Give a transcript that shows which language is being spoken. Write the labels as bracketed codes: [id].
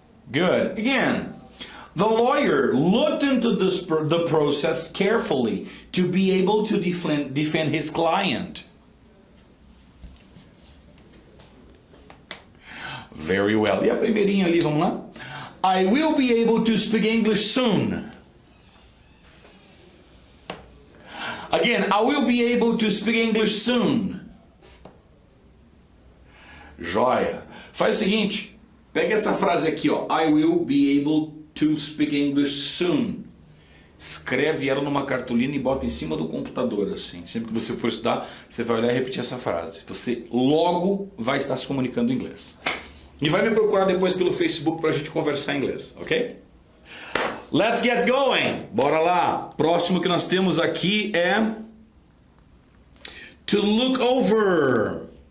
[en] Good. Again, the lawyer looked into the process carefully to be able to defend his client. Very well. [pt] E a primeirinha ali, vamos lá? [en] I will be able to speak English soon. Again, I will be able to speak English soon. [pt] Joia. Faz o seguinte, pega essa frase aqui, ó. [en] I will be able to speak English soon. [pt] Escreve ela numa cartolina e bota em cima do computador, assim. Sempre que você for estudar, você vai olhar e repetir essa frase. Você logo vai estar se comunicando em inglês. E vai me procurar depois pelo Facebook para a gente conversar em inglês, ok? [en] Let's get going! [pt] Bora lá! Próximo que nós temos aqui é to look over.